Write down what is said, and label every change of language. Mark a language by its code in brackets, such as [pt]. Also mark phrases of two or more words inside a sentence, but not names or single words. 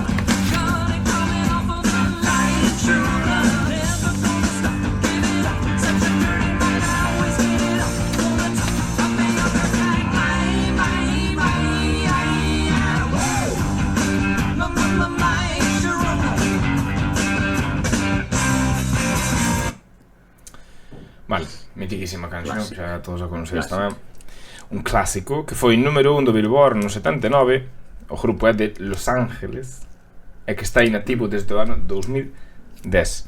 [en] Johnny coming off of the line, Sharona. Never gonna stop, give it up. Such a dirty mind, I always get it up. Gonna top, up and up and like my Sharona. [gl] Vale, mitiquísima canción, xa todos a conocedes tamén. Un clásico que foi número 1 do Billboard no 79. O grupo é de Los Ángeles e que está inactivo desde o ano 2010.